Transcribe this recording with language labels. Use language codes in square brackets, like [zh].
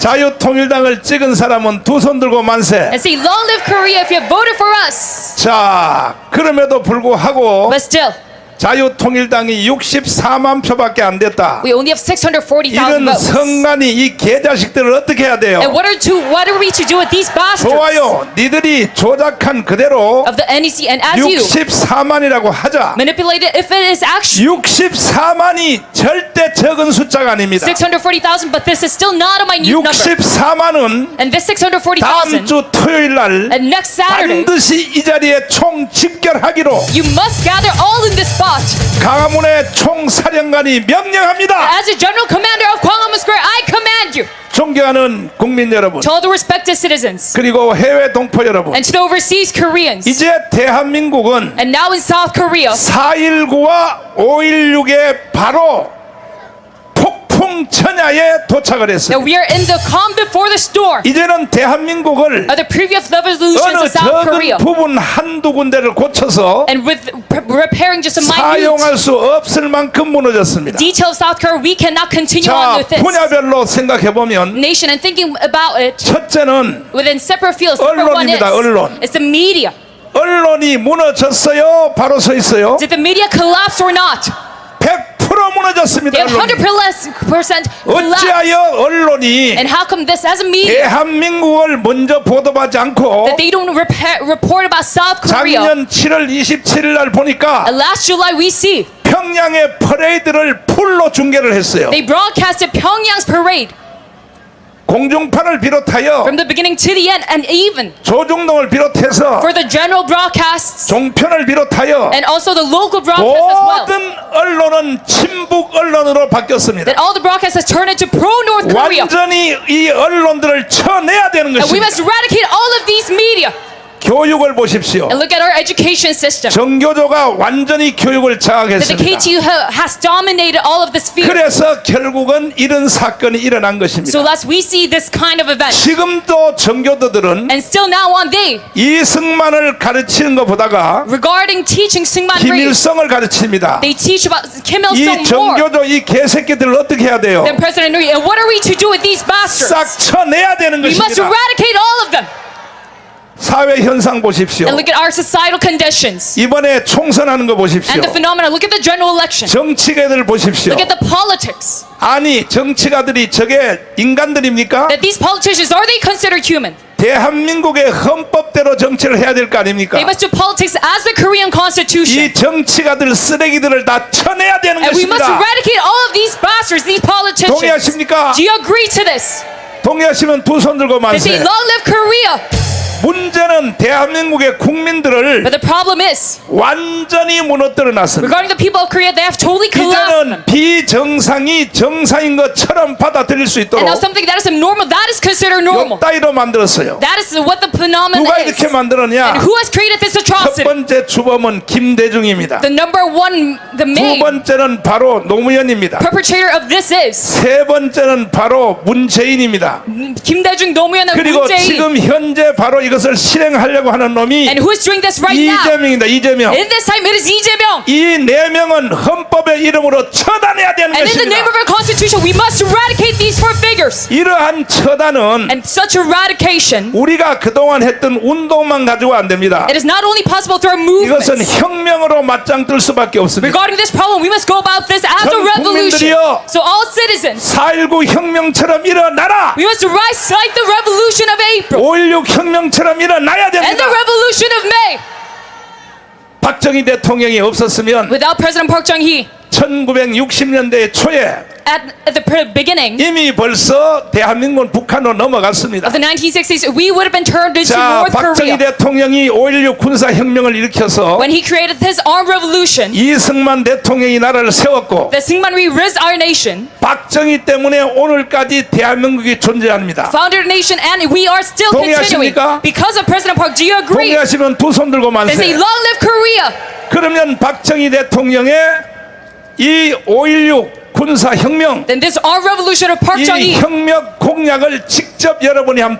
[ko] 자유통일당을 찍은 사람은 두 손 들고 만세. [en] and say, "Long live Korea! If you have voted for us." [ko] 자, 그럼에도 불구하고 [en] But still, [ko] 자유통일당이 64만 표밖에 안 됐다. [en] we only have 640,000 [ko] 이런 [en] votes. [ko] 성간이 이 개자식들을 어떻게 해야 돼요? [en] And what are we to do with these bastards [ko] 좋아요. 니들이 조작한 그대로 [en] of the NEC? And as you [ko] 64만이라고 하자. [en] manipulate it, if it is actually [ko] 64만이 절대 적은 숫자가 아닙니다. [en] 640,000, but this is still not a minute number. [ko] 64만은 [en] And this [ko] 다음 [en] 640,000, [ko] 주 토요일 날 [en] and next Saturday, [ko] 반드시 이 자리에 총 집결하기로 [en] you must gather all in this spot. [ko] 강화문의 총사령관이 명령합니다. [en] As the General Commander of Gwanghwamun Square, I command you, [ko] 존경하는 국민 여러분, [en] to all the respected citizens, [ko] 그리고 해외 동포 여러분, [en] and to the overseas Koreans, [ko] 이제 대한민국은 [en] and now in South Korea, [ko] 4.19와 5.16에 바로 폭풍 천야에 도착을 [en] that [ko] 했어요. [en] we are in the calm before the storm [ko] 이제는 대한민국을 [en] of the previous revolutions [ko] 어느 [en] of South [ko] 적은 [en] Korea, [ko] 부분 한두 군데를 고쳐서 [en] and with repairing just a minute [ko] 사용할 수 없을 만큼 무너졌습니다. [en] detail of South Korea, we cannot continue on [ko] 자, [en] with this [ko] 분야별로 생각해 보면 [en] nation. And thinking about it [ko] 첫째는 [en] within separate fields, number one [ko] 언론입니다. 언론. [en] is the media. [ko] 언론이 무너졌어요? 바로 서 있어요? [en] Did the media collapse or not? [ko] 100% 무너졌습니다. [en] They have [ko] 언론이. [en] 100% collapsed. [ko] 어찌하여 언론이 [en] And how come this, as a media, [ko] 대한민국을 먼저 보도하지 않고 [en] that they don't report about South Korea? [ko] 작년 7월 27일 날 보니까 [en] And last July, we see [ko] 평양의 퍼레이드를 풀로 중계를 했어요. [en] they broadcasted Pyongyang's parade [ko] 공중파를 비롯하여 [en] from the beginning to the end, and even [ko] 조중동을 비롯해서 [en] for the general broadcasts [ko] 종편을 비롯하여 [en] and also the local broadcasts as well. [ko] 모든 언론은 친북 언론으로 바뀌었습니다. [en] That all the broadcasts has turned into pro-North Korea. [ko] 완전히 이 언론들을 쳐내야 되는 [en] And we [ko] 것입니다. [en] must eradicate all of these media. [ko] 교육을 보십시오. [en] And look at our education system. [ko] 정교조가 완전히 교육을 [en] That the [ko] 장악했습니다. [en] KTU has dominated all of this field. [ko] 그래서 결국은 이런 사건이 일어난 것입니다. [en] So last we see this kind of event. [ko] 지금도 정교도들은 [en] And still now on day, [ko] 이승만을 가르치는 것보다가 [en] regarding teaching Syngman Rhee, [ko] 김일성을 가르칩니다. [en] they teach about Kim [ko] 이 [en] Il-sung more [ko] 정교조 이 개새끼들을 어떻게 해야 돼요? [en] than President Rhee. And what are we to do with these bastards? [ko] 싹 쳐내야 되는 [en] We must [ko] 것입니다. [en] eradicate all of them. [ko] 사회 현상 보십시오. [en] And look at our societal conditions. [ko] 이번에 총선하는 거 보십시오. [en] And the phenomena. Look at the general election. [ko] 정치가들 보십시오. [en] Look at the politics. [ko] 아니 정치가들이 저게 인간들입니까? [en] That these politicians, are they considered human? [ko] 대한민국의 헌법대로 정치를 해야 될 거 아닙니까? [en] They must do politics as the Korean constitution. [ko] 이 정치가들 쓰레기들을 다 쳐내야 되는 [en] And we must [ko] 것입니다. [en] eradicate all of these bastards, these politicians. [ko] 동의하십니까? [en] Do you agree to this? [ko] 동의하시면 두 손 들고 [en] They say, [ko] 만세. [en] long live Korea. [ko] 문제는 대한민국의 국민들을 [en] But the problem is, [ko] 완전히 무너뜨려 놨습니다. [en] regarding the people of Korea, they have totally collapsed them. [ko] 이제는 비정상이 정상인 것처럼 받아들일 수 있도록 [en] And now something that is abnormal, that is considered normal. [ko] 요따위로 만들었어요. [en] That is what the phenomenon [ko] 누가 [en] is. [ko] 이렇게 만들었냐? [en] And who has created this [ko] 첫 [en] atrocity? [ko] 번째 주범은 김대중입니다. [en] The number one, the [ko] 두 [en] main [ko] 번째는 바로 노무현입니다. [en] perpetrator of this is [ko] 세 번째는 바로 문재인입니다. [en] Kim Dae-jung, Nomu현, and [ko] 그리고 [en] Moon Jae-in. [ko] 지금 현재 바로 이것을 실행하려고 하는 놈이 [en] And who is doing this right now? [ko] 이재명입니다. 이재명. [en] In this time, it is Lee Jae-myung. [ko] 이 네 명은 헌법의 이름으로 처단해야 되는 [en] And in the name [ko] 것입니다. [en] of our constitution, we must eradicate these four figures. [ko] 이러한 처단은 [en] And such eradication, [ko] 우리가 그동안 했던 운동만 가지고 안 됩니다. [en] it is not only possible through our [ko] 이것은 [en] movements. [ko] 혁명으로 맞짱뜰 수밖에 없습니다. [en] Regarding this problem, we must go about this as a [ko] 전 [en] revolution. [ko] 국민들이여, [en] So all citizens, [ko] 4.19 혁명처럼 일어나라. [en] we must rise like the revolution of April [ko] 5.16 혁명처럼 일어나야 [en] and the [ko] 됩니다. [en] revolution of May. [ko] 박정희 대통령이 없었으면 [en] Without President Park Chung-hee, [ko] 1960년대 초에 [en] at the beginning [ko] 이미 벌써 대한민국은 북한으로 넘어갔습니다. [en] of the 1960s, we would have been turned into [ko] 자, [en] North [ko] 박정희 [en] Korea. [ko] 대통령이 5.16 군사혁명을 일으켜서 [en] When he created his armed revolution, [ko] 이승만 대통령이 나라를 세웠고 [en] the Syngman re-raised our nation, [ko] 박정희 때문에 오늘까지 대한민국이 존재합니다. [en] founded a nation, and we are still continuing. [ko] 동의하십니까? [en] Because of President Park, do you agree? [ko] 동의하시면 두 손 들고 [en] They say, long live Korea. [ko] 그러면 박정희 대통령의 이 5.16 군사혁명, [en] Then this armed revolution of Park [ko] 이 [en] Chung-hee [ko] 혁명 공약을 직접 여러분이 한번